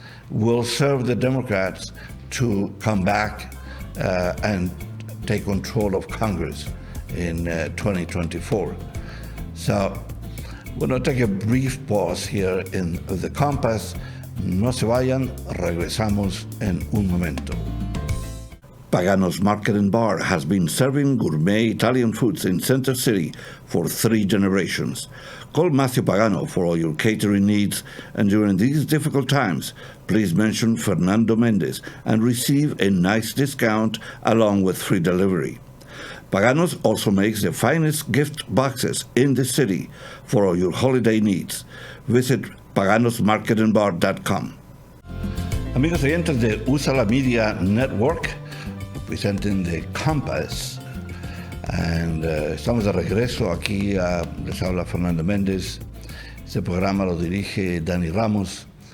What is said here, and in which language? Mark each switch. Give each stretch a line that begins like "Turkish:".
English: will serve the Democrats to come back and take control of Congress in 2024. So we're going to take a brief pause here in The Compass.
Spanish: No se vayan, regresamos en un momento.
English: Pagano's Market and Bar has been serving gourmet Italian foods in Center City for 3 generations. Call Matthew Pagano for all your catering needs, and during these difficult times, please mention Fernando Mendez and receive a nice discount along with free delivery. Pagano's also makes the finest gift boxes in the city for all your holiday needs. Visit paganosmarketandbar.com.
Spanish: Amigos oyentes de USALA Media Network,
English: presenting The Compass.
Spanish: And estamos de regreso aquí, les habla Fernando Mendez. Este programa lo dirige Dani Ramos.